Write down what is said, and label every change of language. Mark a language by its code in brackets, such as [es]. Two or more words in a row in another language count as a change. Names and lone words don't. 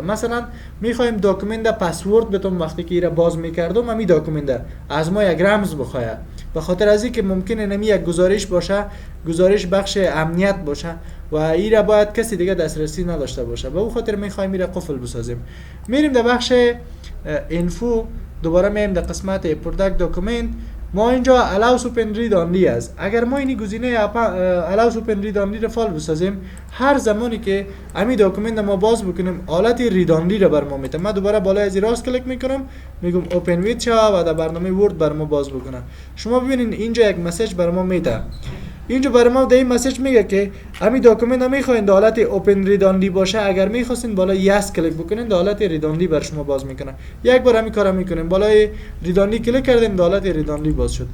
[fa] مثلا میخوایم [en] document password [fa] بتون وقتی که ایرا باز میکردم همین داکومنت از ما یک رمز بخواد، به خاطر از اینکه ممکنه نمی یک گزارش باشه، گزارش بخش امنیت باشه و ایرا باید کسی دیگه دسترسی نداشته باشه. به اون خاطر میخوایم ایرا قفل بسازیم. میریم در بخش اینفو، دوباره میریم در قسمت [en] protect document. [fa] ما اینجا [en] allow open read only [fa] است. اگر ما این گزینه [en] allow open read only [fa] رو فعال بسازیم، هر زمانی که همین داکومنت ما باز بکنیم حالت [en] read only [fa] رو بر ما میده. من دوباره بالای از راست کلیک میکنم، میگم [en] open with [fa] شو و در برنامه ورد بر ما باز بکنه. شما ببینید اینجا یک مسیج بر ما میده. اینجا برای ما در این مسیج میگه که همین داکومنت رو میخواین در حالت [en] open read only [fa] باشه. اگر میخواستین بالا یس کلیک بکنین در حالت [en] read only [fa] بر شما باز میکنه. یک بار همین کارو میکنیم، بالای [en] read only [fa] کلیک کردیم در حالت [en] read only [fa] باز شد.